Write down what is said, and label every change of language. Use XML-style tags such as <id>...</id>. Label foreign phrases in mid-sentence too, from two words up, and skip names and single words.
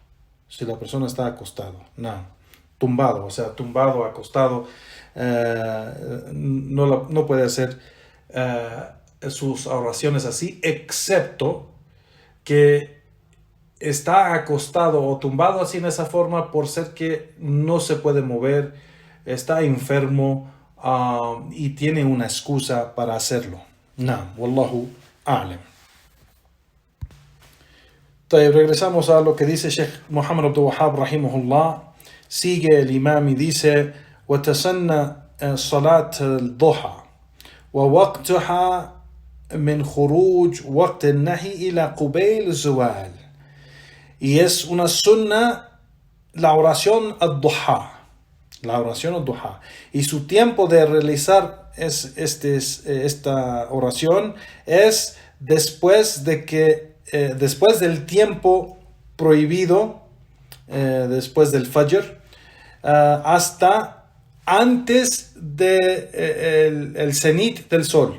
<es>Tumbado, o sea, tumbado, acostado, no puede hacer sus oraciones así, excepto que está acostado o tumbado así en esa forma por ser que no se puede mover, está enfermo y tiene una excusa para hacerlo.</es> <ar>والله أعلم.</ar> <es>Regresamos a lo que dice Sheikh Muhammad Abdul Wahhab rahimahullah. Sigue el imam y dice:</es> <ar>وَتَسَنَّ صلاة الضحى ووقتها من خروج وقت النهي إلى قبيل الزوال.</ar> <es>Y es una sunna la oración ad-duha. La oración ad-duha. Y su tiempo de realizar esta oración es después del tiempo prohibido, después del fajr, hasta antes del cenit del sol.</es>